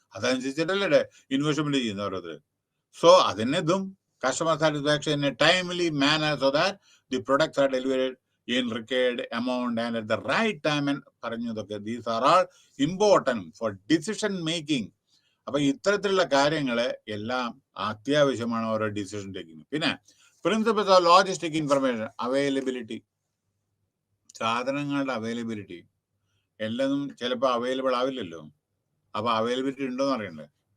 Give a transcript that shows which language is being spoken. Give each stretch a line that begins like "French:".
Malayalam: അതനുസരിച്ചിട്ടല്ലേ investment ചെയ്യുന്ന ഓരോരുത്തർ.
English: So അതിനെതും customer satisfaction in a timely manner so that the products are delivered in required amount and at the right time. And പറഞ്ഞതൊക്കെ these are all important for decision making.
Malayalam: അപ്പൊ ഇത്തരത്തിലുള്ള കാര്യങ്ങള് എല്ലാം അത്യാവശ്യമാണ് ഓരോ decision taking. പിന്നെ principles of logistic information, availability, സാധനങ്ങളുടെ availability. എല്ലാം ചിലപ്പോൾ അവൈലബിൾ ആവില്ലല്ലോ. അപ്പൊ അവൈലബിലിറ്റി ഉണ്ടോന്ന് അറിയണ്ടേ?